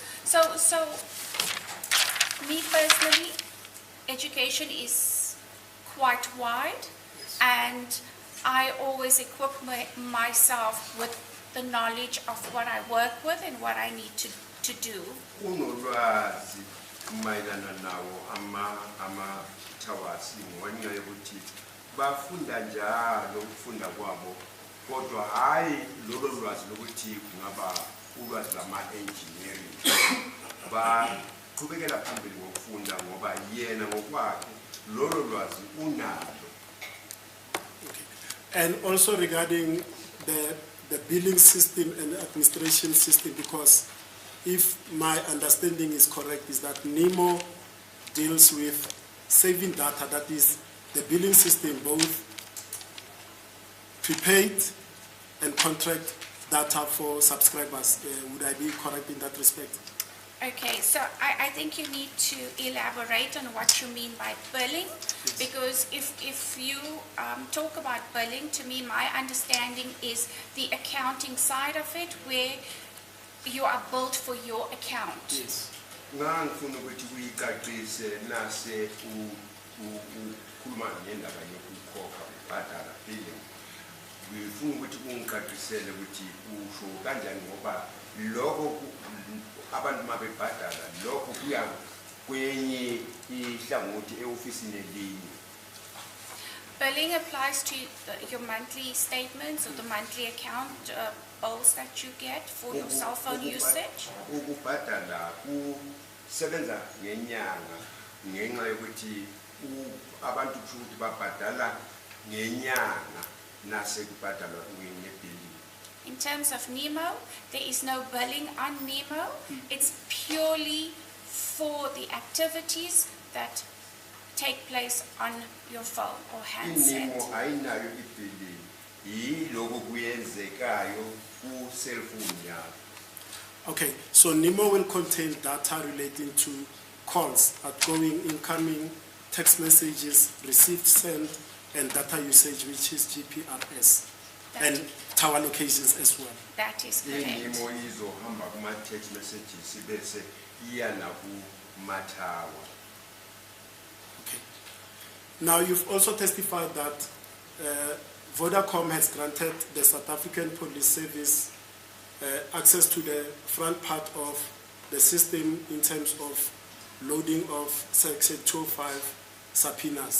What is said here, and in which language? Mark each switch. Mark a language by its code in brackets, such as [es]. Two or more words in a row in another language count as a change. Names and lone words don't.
[en] So me personally, education is quite wide, and I always equip myself with the knowledge of what I work with and what I need to do. [zu] Bafunda njalo ukufunda kwabo kodwa hayi lolo lwazi lokuthi kungaba ulwazi lama engineering baqhubekela phambili ngokufunda ngoba yena ngokwakhe lolo lwazi unalo. [en] And also regarding the billing system and administration system, because if my understanding is correct, is that NEMO deals with saving data, that is the billing system, both prepaid and contract data for subscribers. Would I be correct in that respect? Okay, so I think you need to elaborate on what you mean by billing, because if you talk about billing, to me, my understanding is the accounting side of it, where you are billed for your account. Yes. [zu] Abantu mabebhadala lokho kuya kwenye ihlangothi eofisini elinye. [en] Billing applies to your monthly statements or the monthly account bills that you get for your cell phone usage. [zu] Ukubhadala kusebenza ngenyanga ngenxa yokuthi abantu futhi babhadala ngenyanga nase kubhadala ngebilling. [en] In terms of NEMO, there is no billing on NEMO. It's purely for the activities that take place on your phone or handset. [zu] NEMO ayinayo ibilling, yiloko kuyenzekayo ku cellphone yakho. [en] Okay, so NEMO will contain data relating to calls, outgoing, incoming, text messages, received, sent, and data usage, which is GPRS, and tower locations as well. That is correct. [zu] NEMO izohamba kuma text messages bese iya nakumatawa. [en] Okay. Now you've also testified that Vodacom has granted the South African Police Service access to the front part of the system in terms of loading of Section 205 subpoenas.